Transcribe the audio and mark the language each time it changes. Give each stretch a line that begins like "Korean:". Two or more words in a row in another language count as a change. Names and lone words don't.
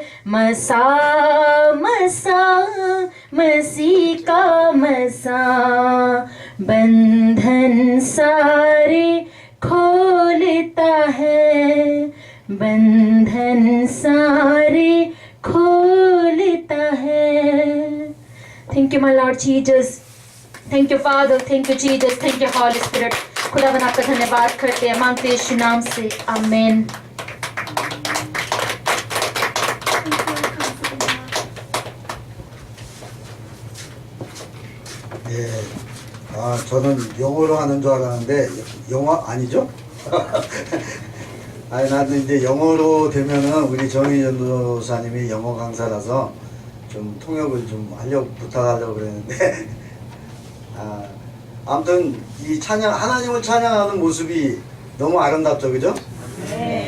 Hindi: मसा मसा मसीह का मसा बंधन सारे खोलता है। बंधन सारे खोलता है।
English: Thank you, my Lord Jesus. Thank you, Father. Thank you, Jesus. Thank you, Holy Spirit.
Hindi: खुदावन आपका धन्यवाद करते हैं, मांगते हैं यीशु नाम से आमेन।
Korean: 예, 저는 영어로 하는 줄 알았는데 영어 아니죠? 아니 나는 이제 영어로 되면은 우리 정희 전도사님이 영어 강사라서 좀 통역을 좀 하려고 부탁하려고 그랬는데 아무튼 이 찬양 하나님을 찬양하는 모습이 너무 아름답죠, 그죠?